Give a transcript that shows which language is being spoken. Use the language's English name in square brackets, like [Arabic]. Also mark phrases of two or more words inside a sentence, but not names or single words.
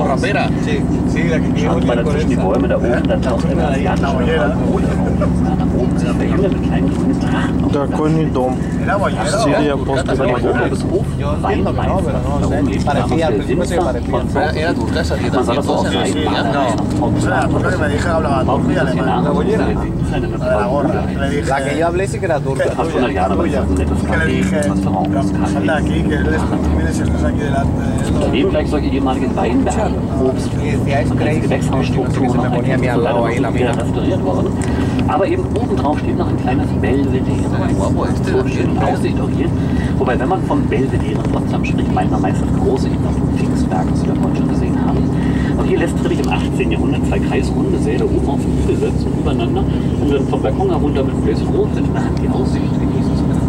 [Spanish] papera. Sí, sí, la que [German] Schaut mal dazwischen die Bäume da oben, da taucht ein asiatischer Bruder auf. Nach oben sich verjüngt mit kleinen grünen Drachen. [Russian] Такой не дом. Сирия после [German] Über den [Russian] войны. [German] Hof Weinmeister. Da oben lebt [Spanish] Parecía, al [German] der [Spanish] principio se [German] Winzer [Spanish] parecía. [German] von Salzburg. [Spanish] Era tu casa aquí [German] Man soll [Spanish] también, [German] das auch [Spanish] entonces, [German] sein. [Spanish] no. Porque me dije que hablaba turco y alemán. La bollera. La gorra. Le dije, La que yo hablé sí que era turca. [German] Fast 100 Jahre, aber es ist ein nettes [Spanish] que le [German] Café, [Spanish] dije, [German] Restaurant, [Spanish] sal de [German] Café. [Spanish] aquí, que eres, tú vienes y estás aquí delante. [German] Daneben gleich solche ehemaligen Weinberge, Obst [Spanish] Y decía, es [German] und als [Spanish] crazy. [German] Gewächshausstruktur [Spanish] Se me ponía a mi al lado ahí la [German] wieder [Spanish] mía. [German] restauriert worden. Aber eben obendrauf steht noch ein kleines Belvedere. So schön Aussicht auch hier. Wobei, wenn man vom Belvedere in Potsdam spricht, meint man meist das große Innere vom Pfingstberg, was wir vorhin schon gesehen haben. Und hier lässt Friedrich im 18. Jahrhundert zwei kreisrunde Säle oben auf den Hügel setzen, übereinander, um dann vom Balkon herunter mit einem Gläschen Rotwein in der Hand die Aussicht genießen zu können.